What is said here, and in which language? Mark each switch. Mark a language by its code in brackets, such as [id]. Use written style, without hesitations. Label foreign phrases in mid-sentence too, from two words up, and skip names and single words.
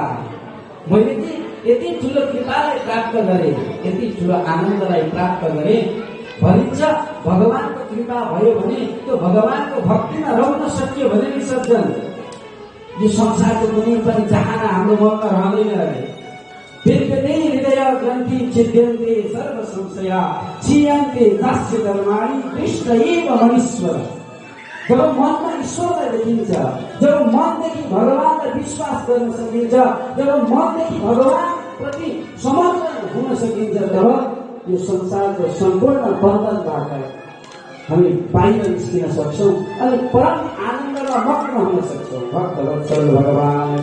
[ne] मैले चाहिँ यति ठुलो कृपालाई प्राप्त गरेँ, यति ठुलो आनन्दलाई प्राप्त गरेँ। भनिन्छ भगवानको कृपा भयो भने त्यो भगवानको भक्तिमा रहन सक्यो भने नि सज्जन यो संसारको कुनै पनि चाहना हाम्रो मनमा रहँदैन अरे। [sa] वेदते हृदय ग्रन्थि छिद्यन्ते सर्व संशया क्षीयन्ते दास्य कर्माणि कृष्ण एव मनीश्वर। [ne] जब मनमा ईश्वरलाई देखिन्छ, जब मनदेखि भगवानलाई विश्वास गर्न सकिन्छ, जब मनदेखि भगवान प्रति समर्पण हुन सकिन्छ, तब यो संसारको सम्पूर्ण बन्धनबाट हामी बाहिर निस्किन सक्छौँ अनि परम आनन्दमा मग्न हुन सक्छौँ।